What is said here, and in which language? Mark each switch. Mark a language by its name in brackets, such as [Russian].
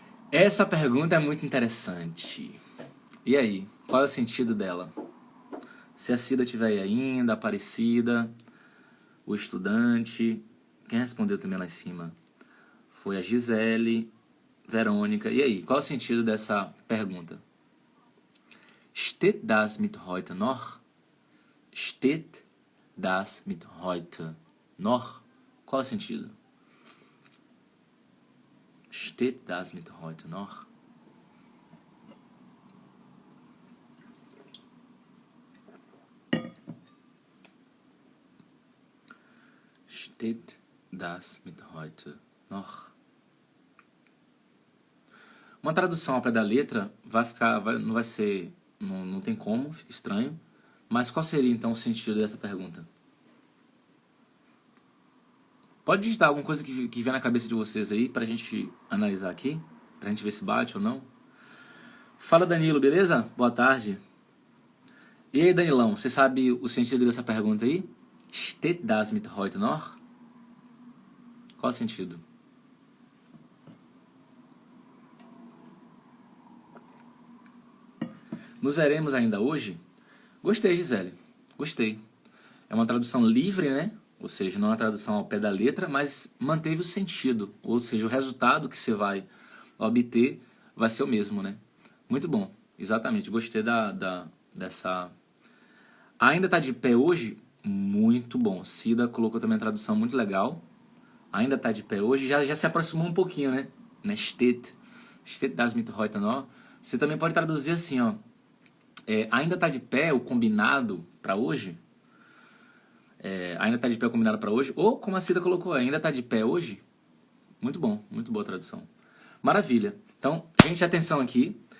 [Portuguese] Essa pergunta é muito interessante. E aí, qual é o sentido dela? Se a Cida estiver aí ainda, a Aparecida, o estudante, quem respondeu também lá em cima? Foi a Gisele, Verônica. E aí, qual é o sentido dessa pergunta? [German] Steht das mit heute noch? Steht das mit heute noch? [Portuguese] Qual é o sentido? [German] Steht das mit heute noch? Steht das mit heute noch? [Portuguese] Uma tradução ao pé da letra não vai ser, não tem como, fica estranho. Mas qual seria então o sentido dessa pergunta? Pode digitar alguma coisa que vier na cabeça de vocês aí pra gente analisar aqui, pra gente ver se bate ou não. Fala, Danilo, beleza? Boa tarde. E aí, Danilão, você sabe o sentido dessa pergunta aí? [German] Steht das mit heute noch? [Portuguese] Qual o sentido? Nos veremos ainda hoje? Gostei, Gisele. Gostei. É uma tradução livre, né? Ou seja, não é uma tradução ao pé da letra, mas manteve o sentido. Ou seja, o resultado que você vai obter vai ser o mesmo, né? Muito bom. Exatamente. Gostei dessa... Ainda tá de pé hoje? Muito bom. Cida colocou também a tradução muito legal. Ainda tá de pé hoje. Já se aproximou um pouquinho, né? [German] Steht das mit heute noch. [Portuguese] Você também pode traduzir assim, ó. Ainda tá de pé o combinado para hoje? Ainda tá de pé o combinado para hoje? Ou, como a Cida colocou, ainda tá de pé hoje? Muito bom, muito boa tradução. Maravilha. Então, gente, atenção aqui.